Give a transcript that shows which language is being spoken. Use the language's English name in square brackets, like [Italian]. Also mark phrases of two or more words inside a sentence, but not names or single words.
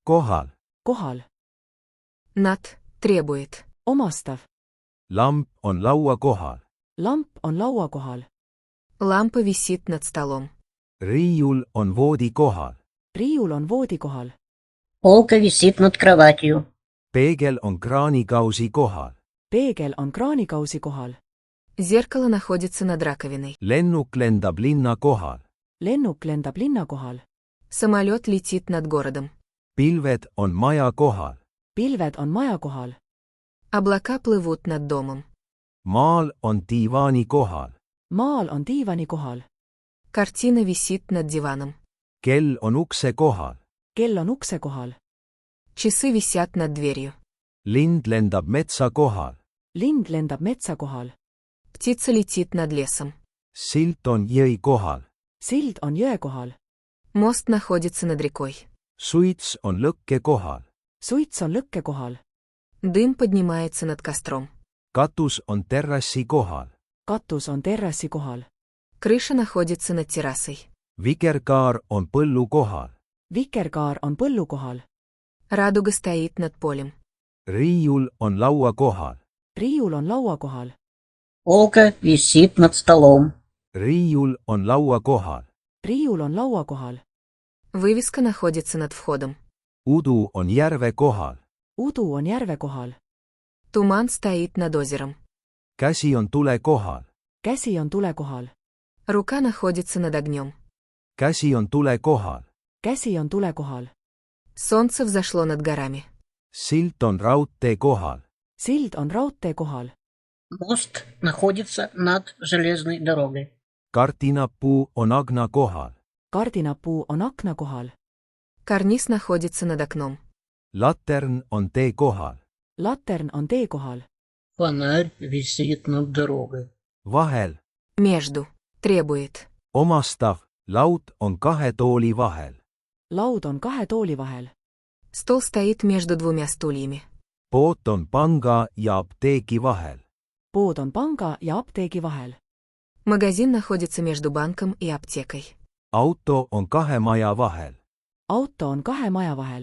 [Estonian] Kohal. Kohal. [Russian] Над требует. [Estonian] Omastav. Lamp on laua kohal. Lamp on laua kohal. [Russian] Лампа висит над столом. [Estonian] Riiul on voodi kohal. Riiul on voodi kohal. [Russian] Полка висит над кроватью. [Estonian] Peegel on kraanikausi kohal. Peegel on kraanikausi kohal. [Russian] Зеркало находится над раковиной. [Estonian] Lennuk lendab linna kohal. Lennuk lendab linna kohal. [Russian] Самолет летит над городом. [Estonian] Pilved on maja kohal. Pilved on maja kohal. [Russian] Облака плывут над домом. [Estonian] Maal on diivaani kohal. Maal on diivani kohal. [Russian] Картина висит над диваном. [Estonian] Kell on ukse kohal. Kell on ukse kohal. [Russian] Часы висят над дверью. [Estonian] Lind lendab metsa kohal. Lind lendab metsa kohal. [Russian] Птица летит над лесом. [Estonian] Silt on jõi kohal. Sild on jõe kohal. [Russian] Мост находится над рекой. [Estonian] Suits on lõkke kohal. Suits on lõkke kohal. [Russian] Дым поднимается над костром. [Estonian] Katus on terrassi kohal. Katus on terrassi kohal. [Russian] Крыша находится над террасой. [Estonian] Vikerkaar on põllu kohal. Vikerkaar on põllu kohal. [Russian] Радуга стоит над полем. [Estonian] Riiul on laua kohal. Riiul on laua kohal. [Russian] Полка висит над столом. [Estonian] Riiul on laua kohal. Riiul on laua kohal. [Russian] Вывеска находится над входом. [Estonian] Udu on järve kohal. Udu on järve kohal. [Russian] Туман стоит над озером. [Estonian] Käsi on tule kohal. Käsi on tule kohal. [Russian] Рука находится над огнем. [Estonian] Käsi on tule kohal. Käsi on tule kohal. [Russian] Солнце взошло над горами. [Estonian] Silt on raudtee kohal. Sild on raudtee kohal. [Russian] Мост находится над железной дорогой. [Estonian] Kardinapuu on agna kohal. Kardinapuu on akna kohal. [Russian] Карниз находится над окном. [Estonian] Latern on tee kohal. Latern on tee kohal. [Russian] Фонарь висит над дорогой. [Estonian] Vahel. [Russian] Между. Требует. [Estonian] Omastav. Laud on kahe tooli vahel. Laud on kahe tooli vahel. [Russian] Стол стоит между двумя стульями. [Estonian] Pood on panga ja apteegi vahel. Pood on panga ja apteegi vahel. [Russian] Магазин находится между банком и аптекой. [Estonian] Auto on kahe maja vahel. Auto on kahe maja vahel.